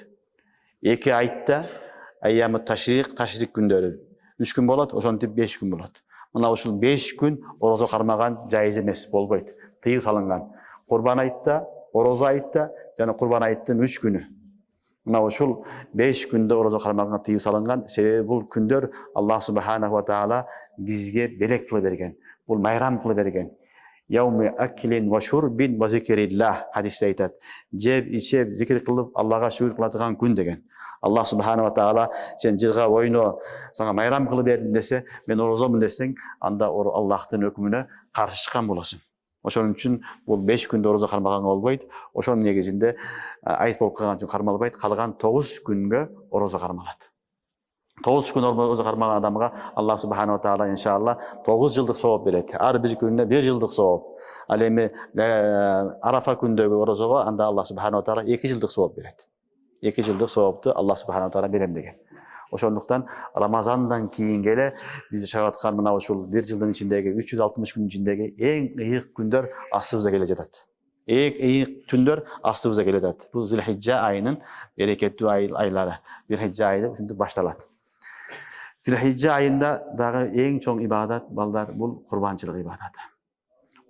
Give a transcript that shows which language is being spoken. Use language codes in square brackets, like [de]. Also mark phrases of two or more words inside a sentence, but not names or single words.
[ky] 2 айтта айямы ташриq күндөрү 3 күн болот, ошентип 5 күн болот. Мына ушул 5 күн орозо кармаган жайыз эмес, болбойт. Тыйып салынган. Курбан айтта, орозо айтта жана Курбан айттын 3 күнү. Мына ушул 5 күндө орозо кармаганга тыйып салынган. Себеби бул күндөр [ar] الله سبحانه وتعالى [ky] бизге белек кылып берген. Бул майрам кылып берген. [ar] يوم أكل و شرب و ذكر الله [ky] хадисте айтат. Жеп, ичеп, зикир кылып Аллага шүгүр кылатыган күн деген. [ar] الله سبحانه وتعالى [ky] сен жырга ойно, сага майрам кылып бердим десе, мен орозомун десең, анда Аллахтын өкүмүнө каршы чыккан болосуң. Ошон үчүн бул 5 күндө орозо кармаганга болбойт. Ошонун негизинде айт болуп калган үчүн кармалбайт. Калган 9 күнгө орозо кармалат. 9 күн орозо кармаган адамга [ar] الله سبحانه وتعالى [ky] иншалла 9 жылдык сооп берет. Ар бир күнүнө 1 жылдык сооп. Ал эми Арафа күндөгү орозого анда [ar] الله سبحانه وتعالى [ky] 2 жылдык сооп берет. 2 жылдык соопту [ar] الله سبحانه وتعالى [ky] берем деген. Ошондуктан Рамазандан кийин эле биз жашап аткан мына ушул 1 жылдын ичиндеги 360 күнүн ичиндеги эң ыйык күндөр астыбызга келе жатат. Эң ыйык түндөр астыбызга келе жатат. Бул Зилхижжа айынын берекеттүү айлары. Зилхижжа айы ушинтип башталат. Зилхижжа айында дагы эң чоң ибадат балдар бул курбанчылык ибадаты.